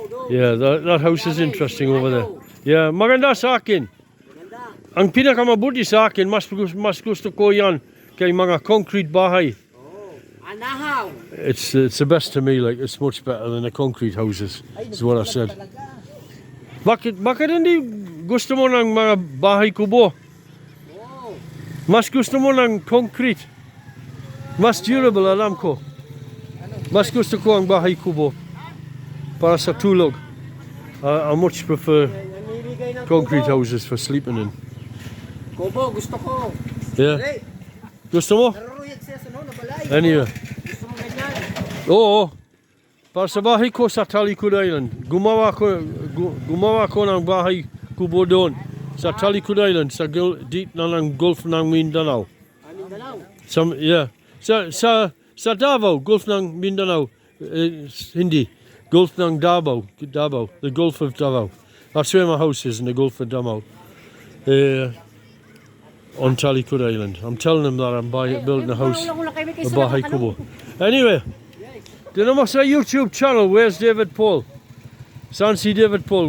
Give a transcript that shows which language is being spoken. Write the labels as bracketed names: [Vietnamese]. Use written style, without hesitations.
[English] Yeah, that house is interesting over there. [Filipino] Yeah, maganda sa akin. Ang pinakamabuti sa akin, mas gusto ko yan kay mga concrete bahay. [English] It's the best to me, like, it's much better than the concrete houses, is what I said. [Filipino] Bakit hindi gusto mo ng mga bahay kubo? Mas gusto mo ng concrete? Mas durable, alam ko. Mas gusto ko ang bahay kubo para sa tulog. [English] I much prefer concrete houses for sleeping in. [Filipino] Kubo, gusto ko. Yeah. Gusto mo? Anyway. Oo. Para sa bahay ko sa Talikod Island. Gumawa ko ng bahay kubo doon. Sa Talikod Island, sa deep na ng Gulf ng Mindanao. Mindanao? Yeah. Sa Sa Davao, Gulf ng Mindanao, Hindi. Gulf ng Davao, [English] the Gulf of Davao. That's where my house is, in the Gulf of Davao. On Talikod Island. I'm telling them that I'm building a house, a bahay kubo. Anyway, do you know my YouTube channel? Where's David Paul? Sansi David Paul.